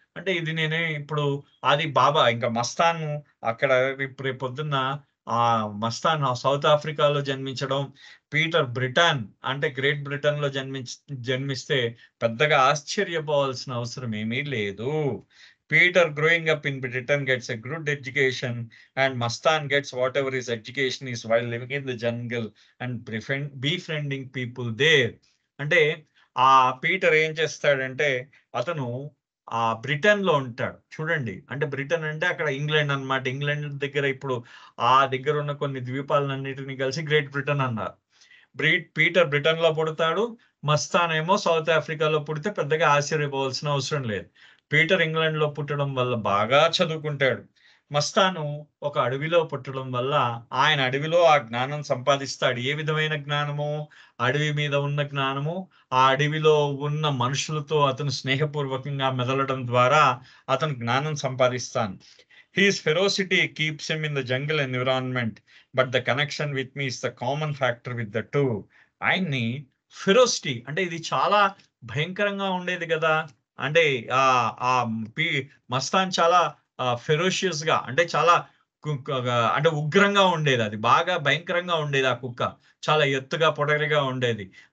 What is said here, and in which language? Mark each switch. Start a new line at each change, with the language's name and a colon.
Telugu: అంటే ఇది నేనే ఇప్పుడు అది బాబా ఇంకా మస్తాన్ అక్కడ రేపు పొద్దున్న ఆ మస్తాన్ సౌత్ ఆఫ్రికాలో జన్మించడం, పీటర్ బ్రిటన్ అంటే గ్రేట్ బ్రిటన్ లో జన్మిస్తే పెద్దగా ఆశ్చర్యపోవాల్సిన అవసరం ఏమీ లేదు.
English: Peter growing up in Britain gets a good education and Mastan gets whatever his education is while living in the jungle and befriending people there.
Telugu: అంటే ఆ పీటర్ ఏం చేస్తాడంటే అతను ఆ బ్రిటన్ లో ఉంటాడు చూడండి. అంటే బ్రిటన్ అంటే అక్కడ ఇంగ్లాండ్ అన్నమాట. ఇంగ్లాండ్ దగ్గర ఇప్పుడు ఆ దగ్గర ఉన్న కొన్ని ద్వీపాలన్నిటిని కలిసి గ్రేట్ బ్రిటన్ అన్నారు. పీటర్ బ్రిటన్ లో పుడతాడు, మస్తాన్ ఏమో సౌత్ ఆఫ్రికాలో పుడితే పెద్దగా ఆశ్చర్యపోవాల్సిన అవసరం లేదు. పీటర్ ఇంగ్లాండ్ లో పుట్టడం వల్ల బాగా చదువుకుంటాడు. మస్తాను ఒక అడవిలో పుట్టడం వల్ల ఆయన అడవిలో ఆ జ్ఞానం సంపాదిస్తాడు. ఏ విధమైన జ్ఞానము? అడవి మీద ఉన్న జ్ఞానము. ఆ అడవిలో ఉన్న మనుషులతో అతను స్నేహపూర్వకంగా మెదలడం ద్వారా అతను జ్ఞానం సంపాదిస్తాను.
English: His ferocity keeps him in the jungle environment, but the connection with me is the common factor with the two.
Telugu: ఆయన్ని ఫెరోసిటీ అంటే ఇది చాలా భయంకరంగా ఉండేది కదా. అంటే ఆ ఆ మస్తాన్ చాలా ఫెరోషియస్ గా అంటే చాలా అంటే ఉగ్రంగా ఉండేది. అది బాగా భయంకరంగా ఉండేది. ఆ కుక్క చాలా ఎత్తుగా పొడగరిగా ఉండేది.